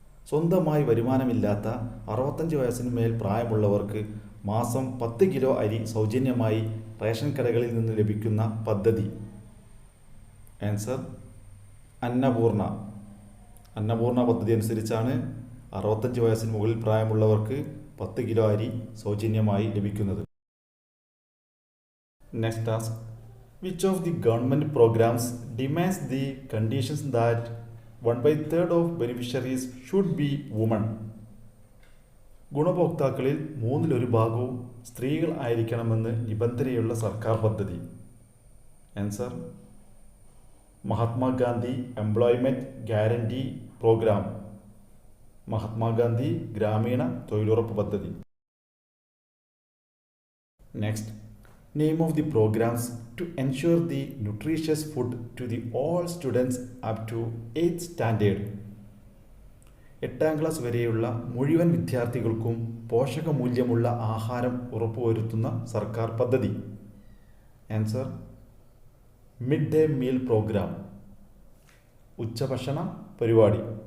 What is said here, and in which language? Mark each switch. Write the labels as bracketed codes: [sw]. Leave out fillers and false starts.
[ml] സ്വന്തമായി വരുമാനമില്ലാത്ത 65 വയസ്സിന് മേൽ പ്രായമുള്ളവർക്ക് മാസം 10 കിലോ അരി സൗജന്യമായി റേഷൻ കടകളിൽ നിന്ന് ലഭിക്കുന്ന പദ്ധതി. ആൻസർ അന്നപൂർണ. അന്നപൂർണ പദ്ധതി അനുസരിച്ചാണ് 65 വയസ്സിന് മുകളിൽ പ്രായമുള്ളവർക്ക് 10 കിലോ അരി സൗജന്യമായി ലഭിക്കുന്നത്. [en] Next task. Which of the government programs demands the conditions that 1/3 of beneficiaries should be women? [ml] ഗുണഭോക്താക്കളിൽ മൂന്നിലൊരു ഭാഗവും സ്ത്രീകൾ ആയിരിക്കണമെന്ന് നിബന്ധനയുള്ള സർക്കാർ പദ്ധതി. [en] Answer Mahatma Gandhi employment guarantee programme. [ml] Mahatma Gandhi ഗ്രാമീണ തൊഴിലുറപ്പ് പദ്ധതി. [en] Next. Name of the programs to ensure the nutritious food to the all students up to 8th standard. [ml] 8ാം class വരെയുള്ള മുഴുവൻ വിദ്യാർത്ഥികൾക്കും പോഷകമൂല്യമുള്ള ആഹാരം ഉറപ്പുവരുത്തുന്ന സർക്കാർ പദ്ധതി. [en] Answer mid day meal programme. [ml] ഉച്ചഭക്ഷണ പരിപാടി.